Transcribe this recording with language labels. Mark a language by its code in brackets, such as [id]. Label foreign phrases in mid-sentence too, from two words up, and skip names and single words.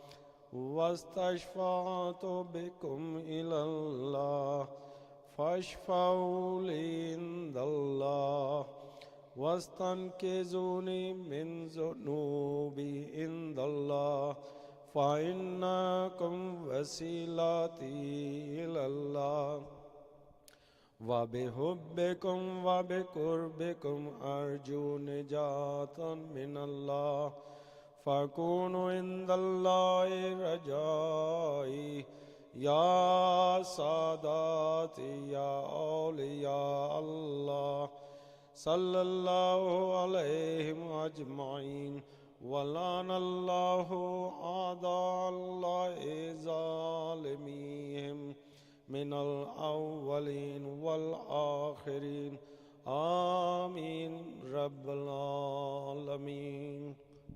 [ar] واستشفعت بکم الی اللہ فاشفعوا لی عند اللہ واستنقذونی من ذنوبی عند اللہ فإنکم وسیلتی الی اللہ وبحبکم وبقربکم ارجو نجاتا من اللہ فکونوا عند اللہ رجائی یا ساداتی یا اولیاء اللہ صلی اللہ علیہم اجمعین ولعن اللہ اعداء اللہ ظالمیہم من الاولین والآخرین آمین رب العالمین.